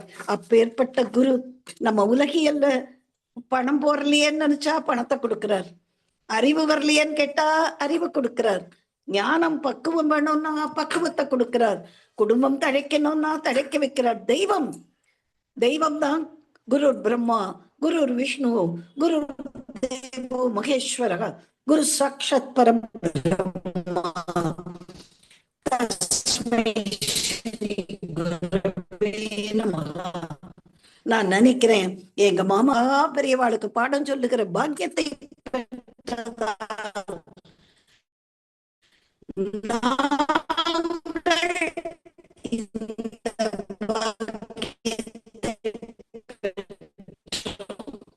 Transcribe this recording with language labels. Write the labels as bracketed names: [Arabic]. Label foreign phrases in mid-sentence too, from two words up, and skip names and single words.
[Tamil] அப்பேற்பட்ட குரு நம்ம உலகியல்ல பணம் போறலையேன்னு நினைச்சா பணத்தை கொடுக்கிறார், அறிவு வரலையேன்னு கேட்டா அறிவு கொடுக்கிறார், ஞானம் பக்குவம் வேணும்னா பக்குவத்தை கொடுக்கிறார், குடும்பம் தழைக்கணும்னா தழைக்க வைக்கிறார். தெய்வம் தெய்வம் தான். [Sanskrit] गुरु ब्रह्मा, गुरु विष्णु, गुरु देवो महेश्वर, गुरु साक्षात् परम् ब्रह्म, तस्मै श्री गुरवे नमः. [Tamil] நான் நினைக்கிறேன் எங்க மாமா பெரியவாளுக்கு பாடம் சொல்லுகிற பாக்கியத்தை பெற்றதால் நாங்கள் இந்த பாக்கியத்தை பெற்றோம்.